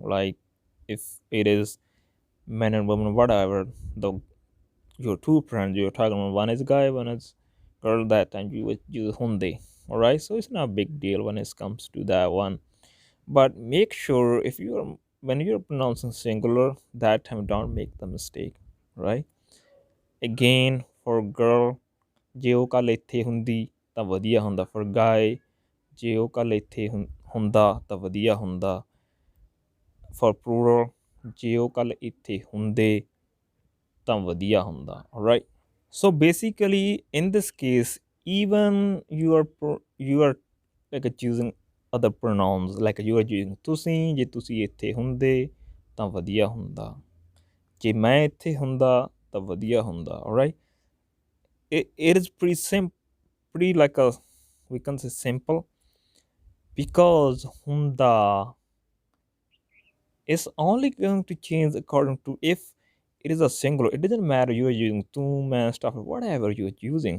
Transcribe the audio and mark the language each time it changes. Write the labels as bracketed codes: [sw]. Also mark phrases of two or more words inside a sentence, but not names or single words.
[en] Like if it is men and women, whatever, the your two friends you're talking about, one is guy, one is girl, that time you would use hunde. All right, so it's not a big deal when it comes to that one. But make sure if you're when you're pronouncing singular, that time don't make the mistake, right? Again, for girl, [pa] ਜੇ ਉਹ ਕੱਲ ਇੱਥੇ ਹੁੰਦੀ ਤਾਂ ਵਧੀਆ ਹੁੰਦਾ. [en] For guy, [pa] ਜੇ ਉਹ ਕੱਲ ਇੱਥੇ ਹੁੰਦਾ ਤਾਂ ਵਧੀਆ ਹੁੰਦਾ. [en] For plural, [pa] ਜੇ ਉਹ ਕੱਲ ਇੱਥੇ ਹੁੰਦੇ ਤਾਂ ਵਧੀਆ ਹੁੰਦਾ. [en] All right, so basically in this case, even you are like choosing other pronouns, like you are using [pa] ਤੁਸੀਂ, ਜੇ ਤੁਸੀਂ ਇੱਥੇ ਹੁੰਦੇ ਤਾਂ ਵਧੀਆ ਹੁੰਦਾ. ਜੇ ਮੈਂ ਇੱਥੇ ਹੁੰਦਾ ਤਾਂ ਵਧੀਆ ਹੁੰਦਾ. [en] All right, it is pretty simple, pretty like a, we can say simple, because hunda is only going to change according to if it is a singular. It doesn't matter you are using two man stuff, whatever you're using.